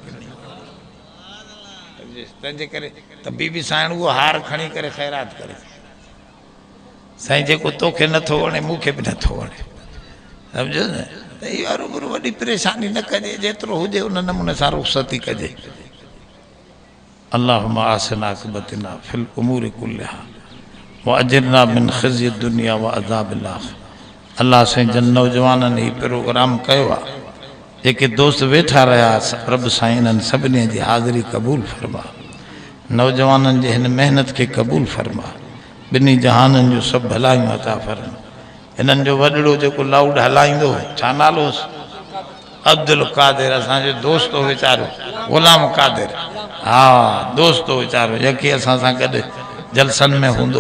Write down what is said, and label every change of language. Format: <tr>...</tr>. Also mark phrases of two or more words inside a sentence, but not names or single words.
<sd>तंहिंजे करे त बीबी साईं उहो हार खणी करे ख़ैरात करे साईं जेको तोखे नथो वणे मूंखे बि नथो वणे सम्झो न त इहो रूबरू वॾी परेशानी न कजे जेतिरो हुजे उन नमूने सां रुख़्सती कजे</sd> <ar>اللهم أحسن عاقبتنا في الأمور كلها وأجرنا من خزي الدنيا و عذاب الآخرة</ar> <sd>अल्लाह साईं जन नौजवाननि ही प्रोग्राम कयो आहे जेके दोस्त वेठा रहिया रब साईं इन्हनि सभिनी जी हाज़िरी क़बूल फरमा नौजवाननि जे हिन महिनत खे क़बूल फरमा ॿिन्ही जहाननि जो सभु भलायूं अता फरमा हिननि जो वॾड़ो जेको लाउड हलाईंदो छा नालो अब्दुल कादिर असांजो दोस्त हो वीचारो ग़ुलाम कादिर हा दोस्त हो वीचारो यकी असां सां गॾु जलसनि में हूंदो</sd>